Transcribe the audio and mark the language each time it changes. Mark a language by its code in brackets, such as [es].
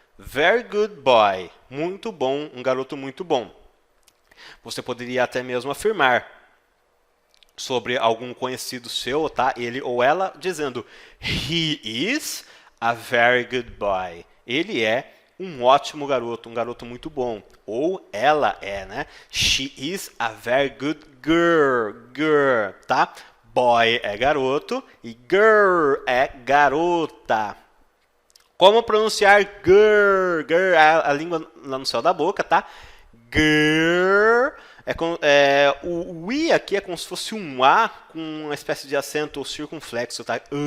[en] Very good boy, [pt] muito bom, um garoto muito bom. Você poderia até mesmo afirmar sobre algum conhecido seu, tá? Ele ou ela, dizendo [en] he is a very good boy. [pt] Ele é um ótimo garoto, um garoto muito bom. Ou ela é, né? [en] She is a very good girl, tá? [pt] Boy é garoto e girl é garota. Como pronunciar girl? Girl é a língua lá no céu da boca, tá? Girl o I aqui é como se fosse um A com uma espécie de acento circunflexo, tá?